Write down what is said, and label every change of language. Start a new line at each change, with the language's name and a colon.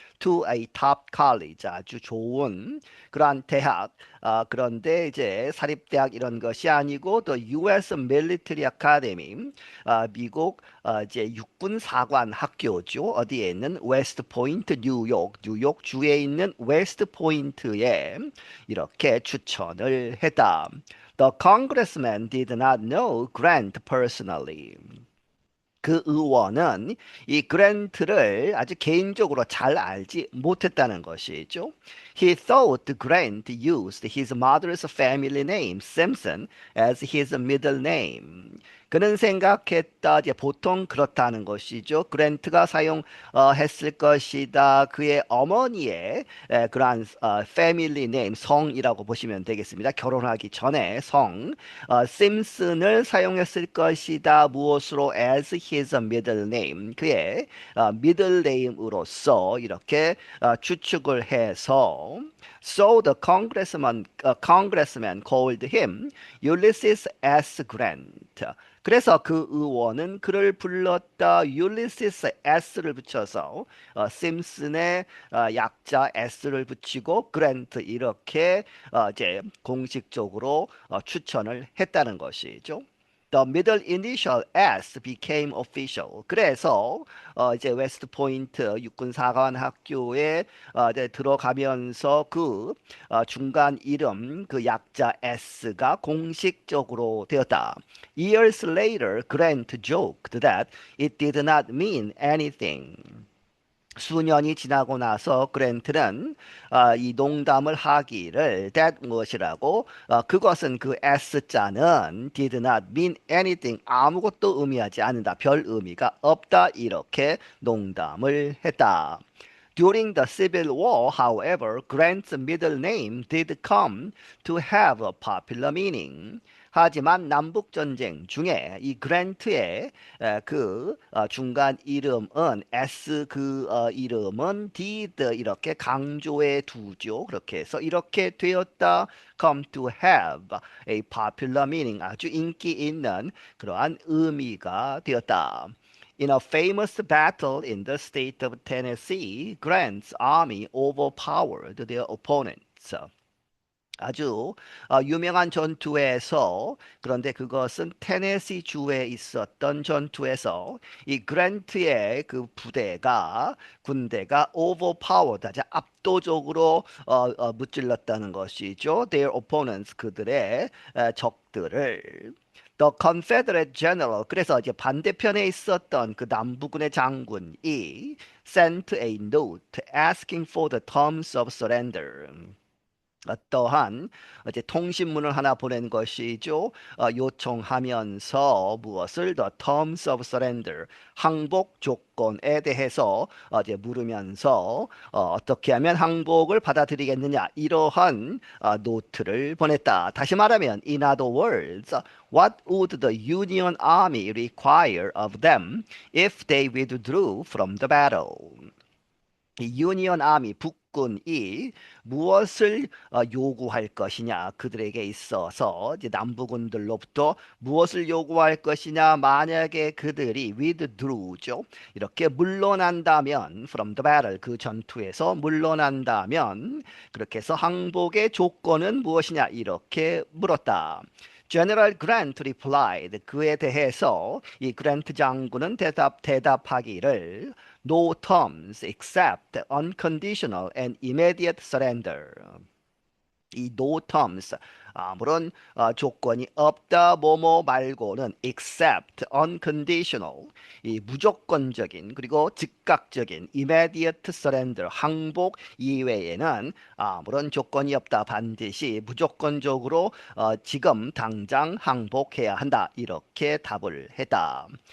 English: To a top college
Korean: 아주 좋은 그러한 대학 그런데 이제 사립대학 이런 것이 아니고
English: the U.S. Military Academy
Korean: 미국 이제 육군 사관 학교죠. 어디에 있는 웨스트 포인트 뉴욕 주에 있는 웨스트 포인트에 이렇게 추천을 했다.
English: The congressman did not know Grant personally.
Korean: 그 의원은 이 그랜트를 아주 개인적으로 잘 알지 못했다는 것이죠.
English: He thought Grant used his mother's family name, Simpson, as his middle name.
Korean: 그는 생각했다. 이제 보통 그렇다는 것이죠. 그랜트가 사용했을 것이다. 그의 어머니의 그러한 패밀리 네임 성이라고 보시면 되겠습니다. 결혼하기 전에 성 심슨을 사용했을 것이다. 무엇으로
English: as his middle name 그의 middle name으로서
Korean: 이렇게 추측을 해서
English: So the congressman called him Ulysses S. Grant.
Korean: 그래서 그 의원은 그를 불렀다. 율리시스 S를 붙여서 심슨의 약자 S를 붙이고 그랜트 이렇게 이제 공식적으로 추천을 했다는 것이죠.
English: The middle initial S became official.
Korean: 그래서 이제 웨스트 포인트 육군 사관 학교에 이제 들어가면서 그 중간 이름 그 약자 S가 공식적으로 되었다.
English: Years later, Grant joked that it did not mean anything.
Korean: 수년이 지나고 나서 그랜트는 이 농담을 하기를
English: that
Korean: 무엇이라고 그것은 그 S자는
English: did not mean anything
Korean: 아무것도 의미하지 않는다 별 의미가 없다 이렇게 농담을 했다.
English: During the Civil War, however, Grant's middle name did come to have a popular meaning.
Korean: 하지만 남북 전쟁 중에 이 그랜트의 그 중간 이름은 S 그 이름은
English: did
Korean: 이렇게 강조해 두죠. 그렇게 해서 이렇게 되었다.
English: come to have a popular meaning
Korean: 아주 인기 있는 그러한 의미가 되었다.
English: In a famous battle in the state of Tennessee, Grant's army overpowered their opponents.
Korean: 아주 유명한 전투에서 그런데 그것은 테네시 주에 있었던 전투에서 이 그랜트의 그 부대가 군대가
English: overpowered
Korean: 아주 압도적으로 무찔렀다는 것이죠.
English: Their opponents
Korean: 그들의 적들을
English: The Confederate General
Korean: 그래서 이제 반대편에 있었던 그 남부군의 장군이
English: sent a note asking for the terms of surrender.
Korean: 어떠한 이제 통신문을 하나 보낸 것이죠. 요청하면서 무엇을
English: the terms of surrender
Korean: 항복 조건에 대해서 이제 물으면서 어떻게 하면 항복을 받아들이겠느냐 이러한 노트를 보냈다. 다시 말하면
English: in other words, what would the Union Army require of them if they withdrew from the battle?
Korean: 이 유니언 아미 북군이 무엇을 요구할 것이냐 그들에게 있어서 이제 남부군들로부터 무엇을 요구할 것이냐 만약에 그들이
English: withdraw
Korean: 죠 이렇게 물러난다면
English: from the battle
Korean: 그 전투에서 물러난다면 그렇게 해서 항복의 조건은 무엇이냐 이렇게 물었다.
English: General Grant replied.
Korean: 그에 대해서 이 그랜트 장군은 대답하기를
English: No terms except unconditional and immediate surrender.
Korean: 이
English: no terms
Korean: 아무런 조건이 없다 뭐뭐 말고는
English: except unconditional
Korean: 이 무조건적인 그리고 즉각적인
English: immediate surrender
Korean: 항복 이외에는 아무런 조건이 없다 반드시 무조건적으로 지금 당장 항복해야 한다 이렇게 답을 했다.